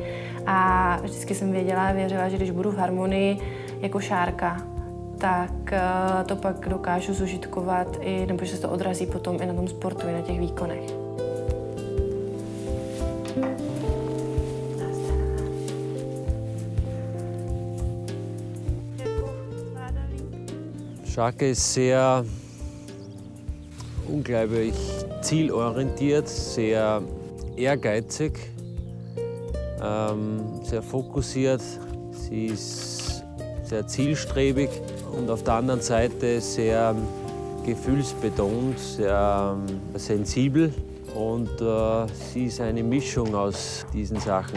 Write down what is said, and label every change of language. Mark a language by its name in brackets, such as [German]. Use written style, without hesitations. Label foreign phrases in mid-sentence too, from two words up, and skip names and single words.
[Czech] A vždycky jsem věděla a věřila, že když budu v harmonii jako Šárka, tak to pak dokážu zužitkovat, nebo že se to odrazí potom i na tom sportu, i na těch výkonech. [German] Scharke ist sehr unglaublich zielorientiert, sehr ehrgeizig, sehr fokussiert. Sie ist sehr zielstrebig und auf der anderen Seite sehr gefühlsbetont, sehr sensibel und sie ist eine Mischung aus diesen Sachen.